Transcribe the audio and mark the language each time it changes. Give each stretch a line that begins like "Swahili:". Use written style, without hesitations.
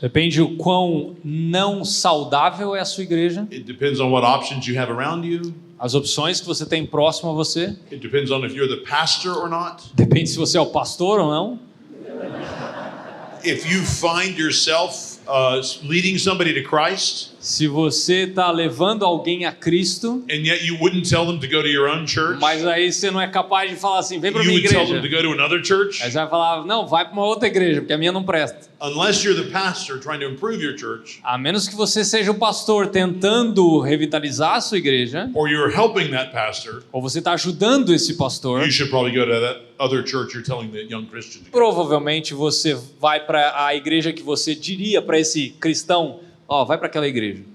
Portuguese: Depende o quão não saudável é a sua igreja.
English: It depends on what options you have around you.
Portuguese: As opções que você tem próximo a você.
English: It depends on if you're the pastor or not.
Portuguese: Depende se você é o pastor ou não.
English: If you find yourself leading somebody to Christ,
Portuguese: Se você está levando alguém a Cristo,
English: and yet you wouldn't tell them to go to your own church,
Portuguese: mas aí você não é capaz de falar assim, vem para
English: you
Portuguese: minha
English: would tell them
Portuguese: igreja.
English: to go to another church.
Portuguese: Aí você vai falar, não, vai para uma outra igreja, porque a minha não presta.
English: Unless you're the pastor trying to improve your church,
Portuguese: A menos que você seja o pastor tentando revitalizar a sua igreja,
English: or you're helping that pastor,
Portuguese: ou você está ajudando esse pastor,
English: you should probably go to that other church you're telling the young Christian to go.
Portuguese: provavelmente você vai para a igreja que você diria para esse cristão, vai para aquela igreja.